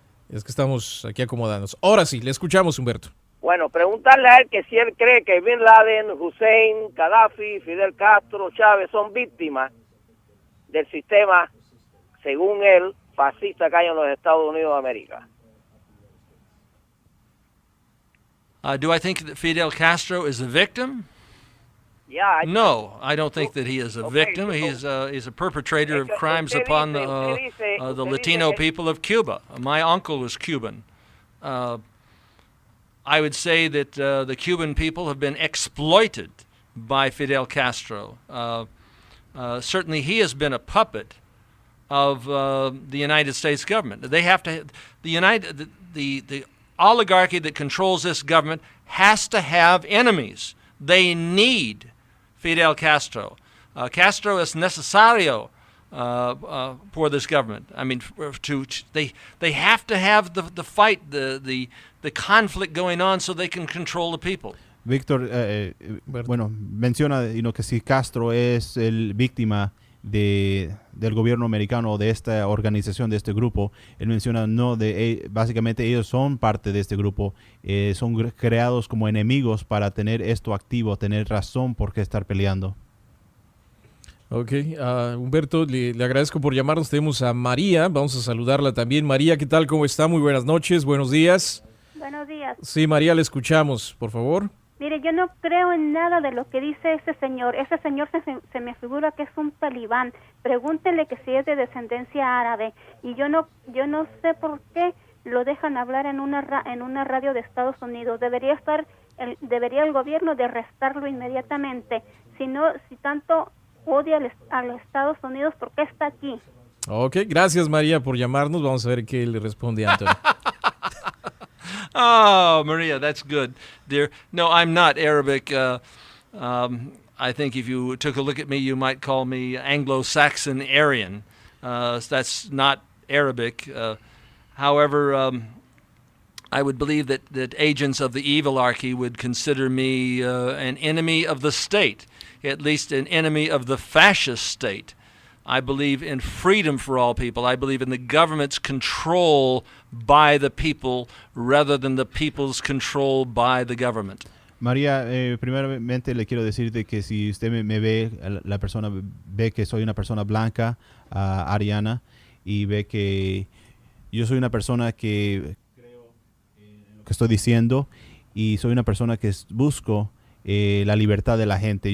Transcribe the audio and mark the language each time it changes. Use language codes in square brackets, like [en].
[es] Es que estamos aquí acomodándonos. Ahora sí, le escuchamos, Humberto. Bueno, preguntarle a él que si él cree que Bin Laden, Hussein, Gaddafi, Fidel Castro, Chávez son víctimas del sistema, según él, fascista que hay en los Estados Unidos de América. [en] Do I think that Fidel Castro is a victim? Yeah, No, I don't think that he is a victim. He's a perpetrator of crimes upon the Latino people of Cuba. My uncle was Cuban. I would say that the Cuban people have been exploited by Fidel Castro. Certainly, he has been a puppet of the United States government. They have to the oligarchy that controls this government has to have enemies. They need Fidel Castro. Castro is [es] necesario [en] for this government. I mean, they have to have the fight, the conflict going on so they can control the people. [es] Víctor, bueno, menciona que si Castro es el víctima del gobierno americano o de esta organización, de este grupo. Él menciona, básicamente ellos son parte de este grupo, son creados como enemigos para tener esto activo, tener razón por qué estar peleando. Ok, Humberto, le agradezco por llamarnos. Tenemos a María, vamos a saludarla también. María, ¿qué tal? ¿Cómo está? Muy buenas noches, buenos días. Buenos días. Sí, María, le escuchamos, por favor. Mire, yo no creo en nada de lo que dice ese señor. Ese señor se me figura que es un talibán. Pregúntele que si es de descendencia árabe. Y yo no sé por qué lo dejan hablar en una radio de Estados Unidos. Debería el gobierno de arrestarlo inmediatamente. Si tanto odia a los Estados Unidos, ¿por qué está aquí? Ok, gracias María por llamarnos. Vamos a ver qué le responde Anthony. [en] Oh, Maria, that's good, dear. No, I'm not Arabic. I think if you took a look at me, you might call me Anglo-Saxon Aryan. That's not Arabic. However, I would believe that agents of the evilarchy would consider me an enemy of the state, at least an enemy of the fascist state. I believe in freedom for all people. I believe in the government's control by the people rather than the people's control by the government. [es] María, primeramente le quiero decir de que si usted me ve, la persona ve que soy una persona blanca, ariana, y ve que yo soy una persona que creo en lo que estoy diciendo, y soy una persona que busco la libertad de la gente.